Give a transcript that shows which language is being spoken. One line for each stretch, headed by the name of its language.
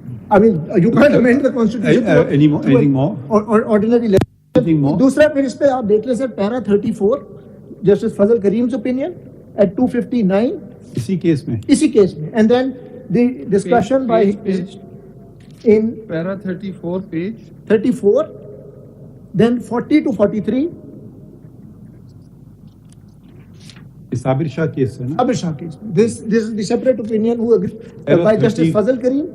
English: I mean, you can't amend the constitution. Anything more? Or ordinary legislation. Anything more?
Urdu: दूसरा फिर इस पे आप देख लें sir,
English: Para 34, justice Fazal Karim's opinion at 259.
Urdu: इसी केस में.
English: And then the discussion by in para 34 page 34 Then 40 to 43.
Urdu: Sabir Shah case है ना?
English: Sabir Shah case. This is the separate opinion who by Justice Fazal Kareem.